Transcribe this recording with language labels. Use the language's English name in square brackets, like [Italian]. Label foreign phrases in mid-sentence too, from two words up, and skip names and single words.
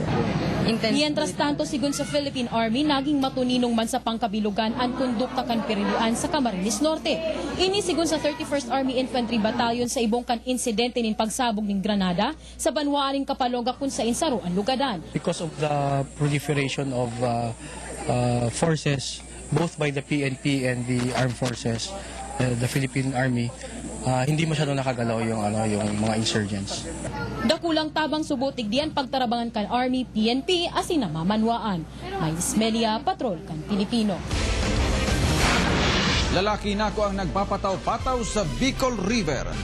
[Spanish] Mientras tanto, [Bikol] sigun sa Philippine Army, naging matuninong man sa pangkabilugan ang kondukta kan Pirilian sa Camarines Norte. Ini sigun sa 31st Army Infantry Battalion sa ibong kan insidente nin pagsabog ng Granada sa Banwaaning Kapaloga kung sa insaro ang lugadan. [English] Because of the proliferation of forces, both by the PNP and the armed forces, the Philippine Army, [Filipino] hindi masyadong nakagalaw yung mga [English] insurgents. [Bikol] Dakulang tabang subutig diyan pagtarabangan kan Army, PNP, asin namamanwaan. May Ismelia, Patrol kan Pilipino. Lalaki nako ang nagpapataw-pataw sa Bicol River.